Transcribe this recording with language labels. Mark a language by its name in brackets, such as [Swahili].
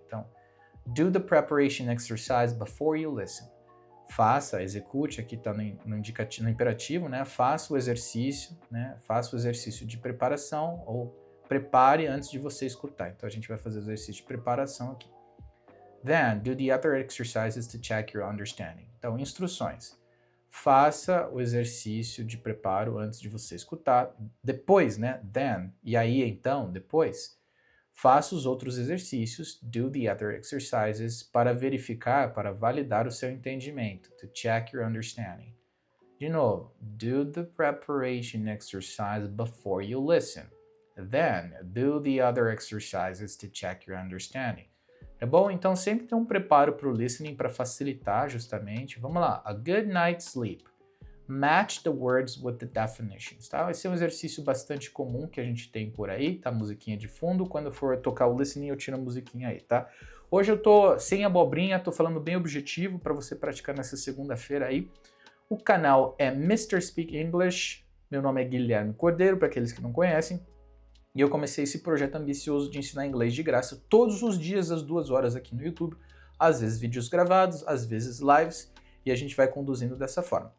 [English] Então, do the preparation exercise before you listen. [Portuguese] Faça, execute, aqui está no imperativo, né? Faça o exercício, né? Faça o exercício de preparação ou prepare antes de você escutar. Então a gente vai fazer o exercício de preparação aqui. [English] Then, do the other exercises to check your understanding. [Portuguese] Então, instruções. Faça o exercício de preparo antes de você escutar. Depois, né? Then, e aí então, depois, faça os outros exercícios, [English] do the other exercises, [Portuguese] para verificar, para validar o seu entendimento, [English] to check your understanding. [Portuguese] De novo, [English] do the preparation exercise before you listen. Then, do the other exercises to check your understanding. [Portuguese] É bom? Então, sempre tem um preparo para o listening para facilitar, justamente. Vamos lá. [English] A good night's sleep. match the words with the definitions, [Portuguese] tá? Esse é um exercício bastante comum que a gente tem por aí, tá? Musiquinha de fundo, quando eu for tocar o listening eu tiro a musiquinha aí, tá? Hoje eu tô sem abobrinha, tô falando bem objetivo para você praticar nessa segunda-feira aí. O canal é Mr. Speak English, meu nome é Guilherme Cordeiro, para aqueles que não conhecem, e eu comecei esse projeto ambicioso de ensinar inglês de graça todos os dias às 2 horas aqui no YouTube, às vezes vídeos gravados, às vezes lives, e a gente vai conduzindo dessa forma.